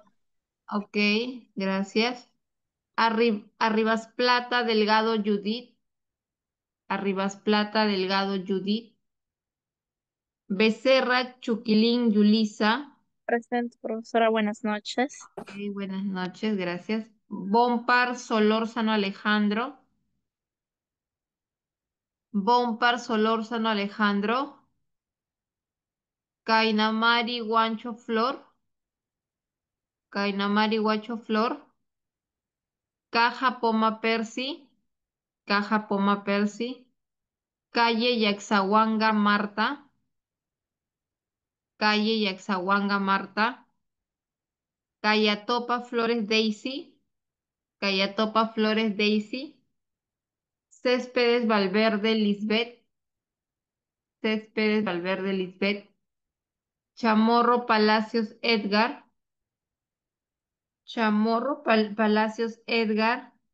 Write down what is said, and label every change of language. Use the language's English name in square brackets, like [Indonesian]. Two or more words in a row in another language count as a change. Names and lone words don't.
[Spanish] Ok, gracias. Arribas Plata Delgado Judith, Arribas Plata Delgado Judith. Becerra Chuquilín Yulisa. Presente, profesora, buenas noches. Ok, buenas noches, gracias. Bompar Solórzano Alejandro. Bompar Solórzano Alejandro. Cainamari Guancho Flor. Cainamari Guancho Flor. Caja Poma Percy. Caja Poma Percy. Calle Yaxahuanga Marta. Calle Yaxahuanga Marta. Cayatopa Flores Daisy. Cayatopa Flores Daisy. Céspedes Valverde Lisbeth. Céspedes Valverde Lisbeth. Chamorro Palacios Edgar. Chamorro Palacios Edgar.